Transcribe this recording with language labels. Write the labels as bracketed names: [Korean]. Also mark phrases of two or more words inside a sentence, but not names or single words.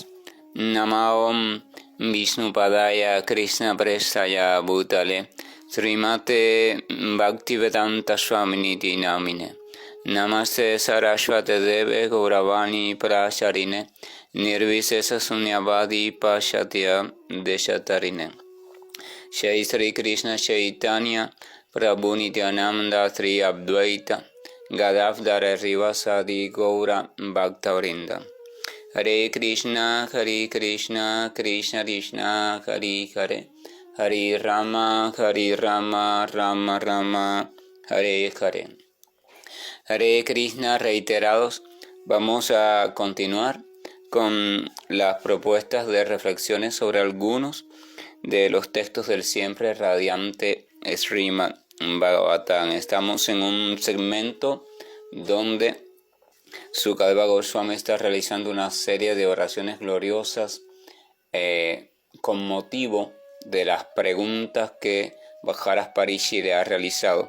[Sanskrit] Namaom Vishnupadaya Krishna Prestaya Bhutale Srimate Bhaktivedanta Swaminiti Namine Namaste Saraswate Deve Gauravani Pracharine Nirvisesa Sunyavadi Pashatya Deshatarine Shai Sri Krishna Chaitanya Prabhu Nityananda Sri Advaita Gadavdara Rivasadi Gaura Bhaktavrinda. Hare Krishna, Krishna Krishna, Hare Hare, Hare Rama, Rama Rama, Hare Hare. [Spanish] Hare Krishna reiterados. Vamos a continuar con las propuestas de reflexiones sobre algunos de los textos del siempre radiante Srimad Bhagavatam. Estamos en un segmento donde Sukadeva Goswami está realizando una serie de oraciones gloriosas con motivo de las preguntas que Bhajaras Parishi le ha realizado.